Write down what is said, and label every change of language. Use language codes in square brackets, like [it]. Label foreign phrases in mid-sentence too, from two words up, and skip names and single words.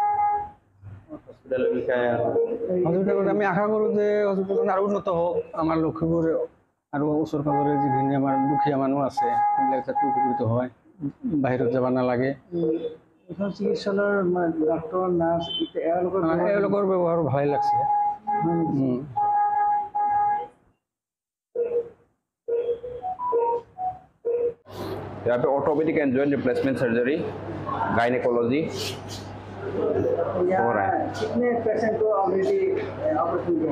[as] হস্পিটেলৰ আমি আশা কৰোঁ যে হস্পিটেলখন আৰু উন্নত হওক, আমাৰ লক্ষীপুৰ আৰু ওচৰ পাজৰে যিখিনি আমাৰ দুখীয়া মানুহ আছে সেইবিলাক যাতে উপকৃত হয়, বাহিৰত যাব নালাগে। এখন চিকিৎসালয়ৰ ডাক্তৰ নাৰ্ছ এওঁলোকৰ ব্যৱহাৰ ভালেই লাগছে। [hi] यहाँ पे [en] orthopedic and joint replacement surgery, [hi] गायनेकोलॉजी हो रहा है। कितने पेशेंट को [en] already operation [hi] किया?